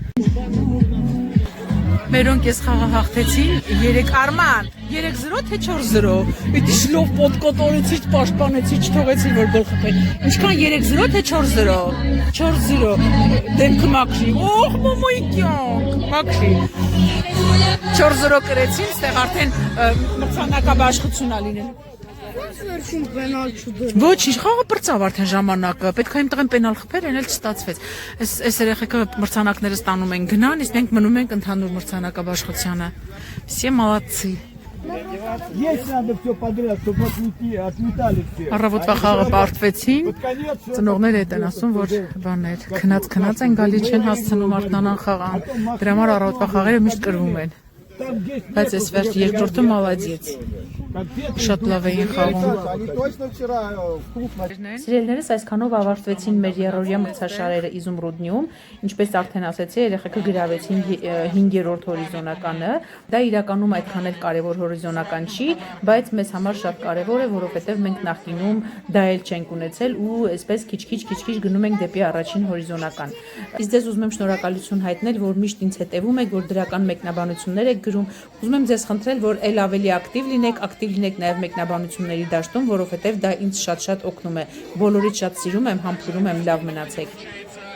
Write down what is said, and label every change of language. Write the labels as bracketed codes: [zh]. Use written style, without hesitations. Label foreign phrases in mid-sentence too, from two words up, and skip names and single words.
[hy] Մերոնք ես խաղը հաղթեցին 3 Արման, 3-0 թե 4-0։ Պիտի շլով պոտկոտորեցի, պաշտպանեցի, չթողեցի որ գոլ խփեն։ Ինչքան 3-0 թե 4-0։ 4-0։ Դեմքը մաքրի։ Օխ, մոմոյ կյանք, մաքրի։ 4-0 կրեցին, ստեղ արդեն մրցանակաբաշխություն ա լինել։ Վերջում պենալ չդրի։ Ոչինչ, խաղը բրծավ արդեն ժամանակը, պետք է այնտեղ պենալ խփեր, այն էլ չստացվեց։ Այս երեխեքը մրցանակները ստանում են գնան, իսկ մենք մնում ենք ընդհանուր մրցանակաբաշխությանը։ [ru] Все молодцы։ Есть надо все подряд, чтобы отметали все. [hy] Առավոտվա խաղը պարտվեցին, ծնողները հետ են ասում, որ բաներ, քնած են գալի չեն հասցնում արթնանան խաղան։ Դրա համար առավոտվա խաղերը միշտ կրվում են։ Բայց այս վերջ երկրորդը մալադիեց։ Շատ լավ էին խաղում։ [ru] Они точно вчера в клуб [hy] Սիրելիներս, այսքանով ավարտվեցին մեր երրորդյա մրցաշարերը Իզումրուդնիում, ինչպես արդեն ասացի, երեխեքը գրավեցին 5-րդ հորիզոնականը։ Դա իրականում այդքան էլ կարևոր հորիզոնական չի, բայց մեզ համար շատ կարևոր է, որովհետև մենք նախկինում դա էլ չենք ունեցել ու այսպես քիչ-քիչ գնում ենք դեպի առաջին հորիզոնական։ Իսկ ձեզ ուզում եմ շնորհակալություն հայտնել, որ միշտ ինձ հետևում եք, որ դրական մեկնաբանություններ եք գրում։ Ուզում եմ ձեզ խնդրել, որ ել ավելի ակտիվ լինեք նաև մեկնաբանությունների դաշտում, որովհետև դա ինձ շատ օգնում է։ Բոլորից շատ սիրում եմ, համբուրում եմ, լավ մնացեք։